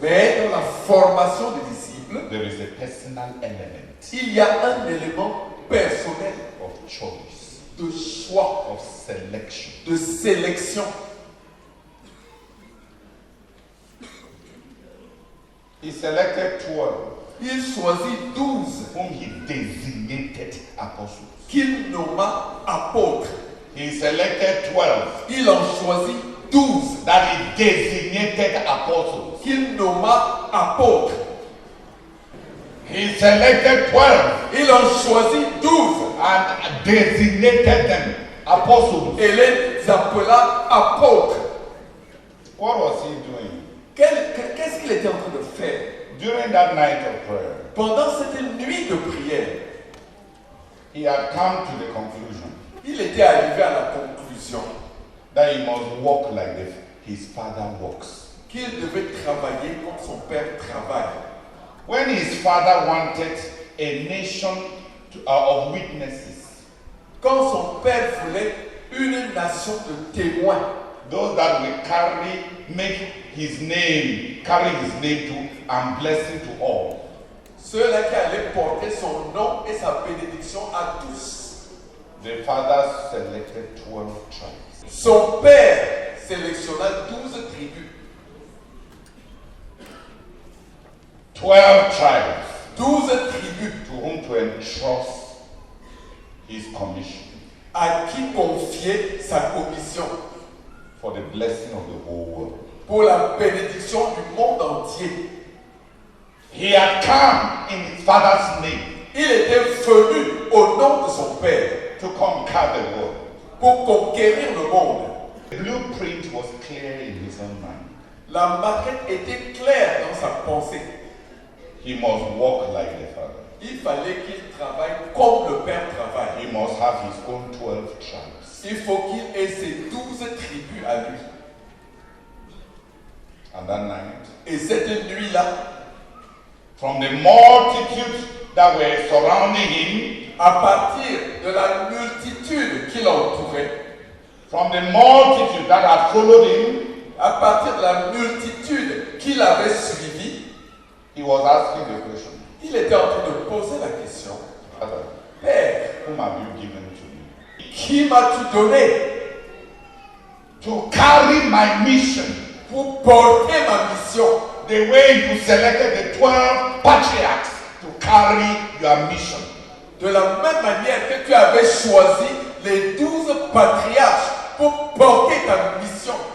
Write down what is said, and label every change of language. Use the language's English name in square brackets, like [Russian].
[French] Mais dans la formation des disciples, [English] there is a personal element [French] il y a un élément personnel [English] of choice, [French] de choix, [English] of selection. [French] de sélection. [English] He selected 12 [French] Il choisit 12 [English] whom he designated apostles. [French] qu'il nomma apôtres. [English] He selected 12 [French] Il en choisit 12 [English] that he designated apostles. [French] qu'il nomma apôtres. [English] He selected 12 [French] Il en choisit 12 [English] and designated them apostles. [French] et les appela apôtres. [English] What was he doing? [French] Qu'est-ce qu'il était en train de faire? [English] During that night of prayer, [French] Pendant cette nuit de prière, [English] he had come to the conclusion [French] il était arrivé à la conclusion [English] that he must walk like his father walks. [French] qu'il devait travailler comme son père travaille. [English] When his father wanted a nation of witnesses, [French] Quand son père voulait une nation de témoins, [English] those that will carry his name to and blessing to all. [French] ceux-là qui allaient porter son nom et sa bénédiction à tous. [English] The father selected 12 tribes. [French] Son père sélectionna 12 tribus. [English] 12 tribes [French] 12 tribus [English] to whom to entrust his commission [French] à qui confier sa commission [English] for the blessing of the whole world. [French] pour la bénédiction du monde entier. [English] He had come in his father's name [French] Il était venu au nom de son père [English] to conquer the world. [French] pour conquérir le monde. [English] The blueprint was clear in his own mind. [French] La maquette était claire dans sa pensée. [English] He must walk like the father. [French] Il fallait qu'il travaille comme le père travaille. [English] He must have his own 12 tribes. [French] Il faut qu'il ait ses 12 tribus à lui. [English] And that night, [French] Et cette nuit-là, [English] from the multitude that were surrounding him, [French] à partir de la multitude qui l'entourait, [English] from the multitude that had followed him, [French] à partir de la multitude qui l'avait suivi, [English] he was asking the question, [French] il était en train de poser la question. [English] Father, [French] Père, [English] whom have you given to me? [French] qui m'as-tu donné [English] To carry my mission [French] pour porter ma mission? [English] the way you selected the 12 patriarchs to carry your mission. [French] De la même manière que tu avais choisi les 12 patriarches pour porter ta mission.